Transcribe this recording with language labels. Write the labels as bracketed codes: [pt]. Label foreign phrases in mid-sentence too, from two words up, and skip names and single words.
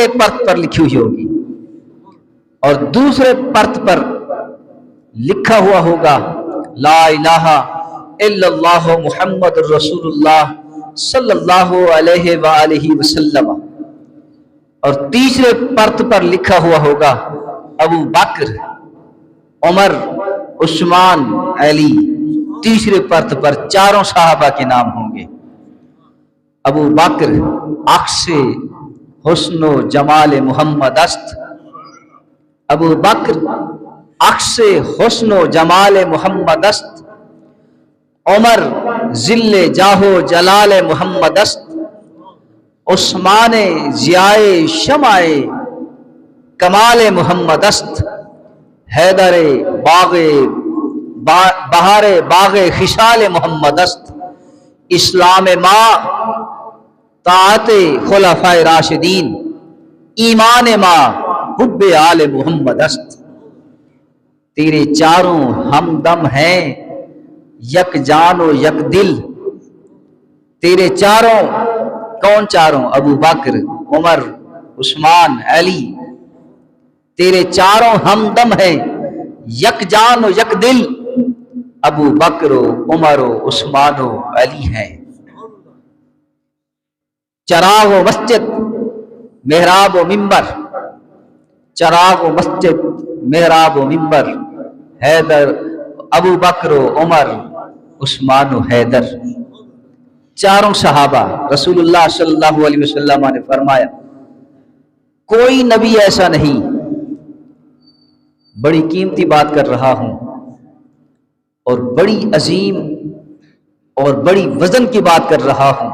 [ur] پرت پر لکھی ہوئی ہوگی، اور دوسرے پرت پر لکھا ہوا ہوگا [ar] لا الہ الا اللہ محمد رسول اللہ صلی اللہ علیہ وآلہ وسلم، [ur] اور تیسرے پرت پر لکھا ہوا ہوگا ابو بکر، عمر، عثمان، علی۔ تیسرے پرت پر 4 صحابہ کے نام ہوں گے۔ [fa] ابو بکر عکس حسن و جمال محمد است، ابو بکر عکس حسن و جمال محمد است، عمر ذل جاہ و جلال محمد است، عثمان ضیائے شمع کمال محمد است، حیدر بہار باغ خشال محمد است، اسلام ما طاعت خلفائے راشدین، ایمان ما حب آل محمد است۔ [ur] تیرے چاروں ہمدم ہیں یک جان و یک دل، تیرے چاروں، کون چاروں؟ ابو بکر، عمر، عثمان، علی، تیرے چاروں ہمدم ہیں یک جان و یک دل، ابو بکر و عمر و عثمان و علی ہیں۔ چراغ و مسجد، محراب و منبر، چراغ و مسجد، محراب و منبر، حیدر، ابو بکر و عمر، عثمان و حیدر۔ 4 صحابہ۔ رسول اللہ [ar] صلی اللہ علیہ وسلم [ur] نے فرمایا کوئی نبی ایسا نہیں، بڑی قیمتی بات کر رہا ہوں اور بڑی عظیم اور بڑی وزن کی بات کر رہا ہوں۔